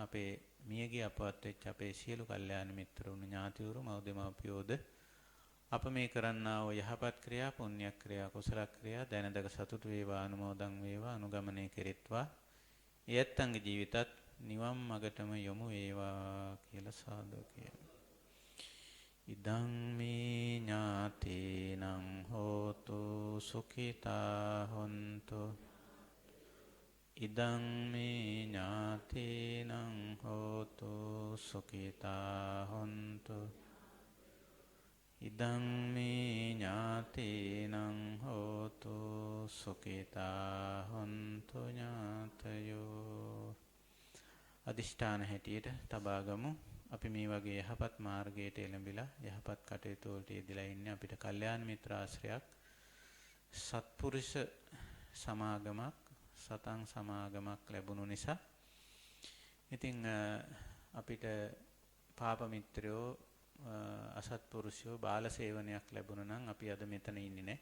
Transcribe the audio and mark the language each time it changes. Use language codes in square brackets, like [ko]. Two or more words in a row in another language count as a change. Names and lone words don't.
[si] අපේ මියගිය අපවත් වෙච්ච අපේ සියලු කල්යාණ මිත්‍රවරුන්, ඥාතිවරු, මව්දෙමව්පියෝද අප මේ කරන්නා වූ යහපත් ක්‍රියා, පුණ්‍ය ක්‍රියා, කුසල ක්‍රියා දැනදක සතුටු වේවා, අනුමෝදන් වේවා, අනුගමනය කෙරෙත්වා. එයත්න්ගේ ජීවිතත් නිවන් මගටම යොමු වේවා කියලා සාදු කියමු. [pi] ඉදං මේ ඥාතේනං හෝතු සුඛිතා හොන්තු ඉදං මේ ඥාතීනං හෝතු සුඛිතා හොන්තු ඉදං මේ ඥාතීනං හෝතු සුඛිතා හොන්තු ඥාතයෝ. [si] අදිෂ්ඨාන හැටියට තබාගමු. අපි මේ වගේ යහපත් මාර්ගයට එළඹිලා යහපත් කටයුතු වලට යෙදලා ඉන්නේ. අපිට කල්යාණ මිත්‍ර ආශ්‍රයයක්, සත්පුරුෂ සමාගමක්, සතන් සමාගමක් ලැබුණු නිසා ඉතින් අපිට පාප මිත්‍රයෝ, අසත්පුරුෂයෝ, බාල සේවනයක් ලැබුණා නම් අපි අද මෙතන ඉන්නේ නැහැ.